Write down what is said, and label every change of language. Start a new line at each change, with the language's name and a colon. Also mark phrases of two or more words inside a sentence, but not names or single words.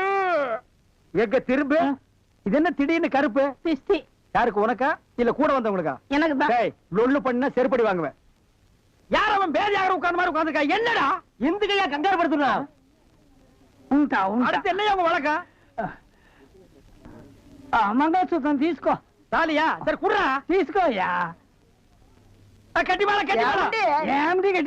Tamil: எங்க திரும்ப இது என்ன திடீர்னு கருப்பு? திஷ்டி. யாருக்கு, உனக்கா இல்ல கூட வந்தவங்களுக்கா? எனக்கு தான். டேய் லொள்ளு பண்ணா செருப்படி வாங்குவேன். யார் அவன் பேர் யாரும் உட்கார்ந்த மாதிரி உட்கார்ந்துருக்கா? என்னடா இந்த கையா கங்காரு படுத்துனா? அடுத்து என்னையா உங்க வழக்கா?
Telugu: మంగళసూత్రం తీసుకో.
Tamil: தாலியா? சரி குடுறா.
Telugu: తీసుకోయా.
Tamil: கட்டி மேல கட்டி மேல.
Telugu: ఏమిటి గట్టి?